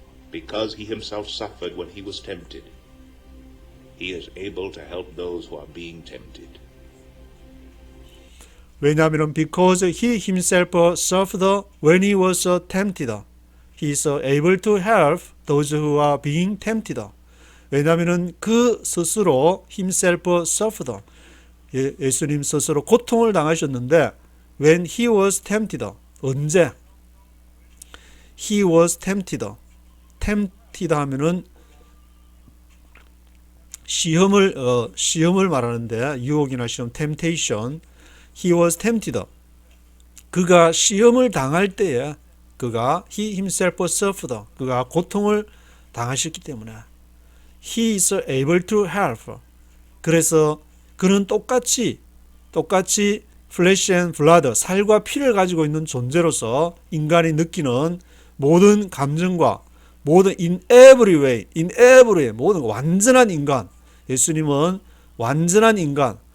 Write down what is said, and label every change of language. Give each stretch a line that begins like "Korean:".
English: Because he himself suffered when he was tempted, he is able to help those who are being tempted. 왜냐하면 because he himself suffered when he was tempted, he is able to help those who are being tempted.
Korean: 왜냐하면 그 스스로
English: himself suffered,
Korean: 예수님 스스로 고통을 당하셨는데
English: when he was tempted,
Korean: 언제?
English: he was tempted
Korean: 하면은 시험을 말하는데 유혹이나 시험,
English: temptation. He was tempted.
Korean: 그가 시험을 당할 때에
English: he himself suffered.
Korean: 그가 고통을 당하셨기 때문에
English: he is able to help.
Korean: 그래서 그는 똑같이
English: flesh and blood,
Korean: 살과 피를 가지고 있는 존재로서 인간이 느끼는 모든 감정과 모든
English: in every way,
Korean: 모든 완전한 인간, 예수님은 완전한 인간,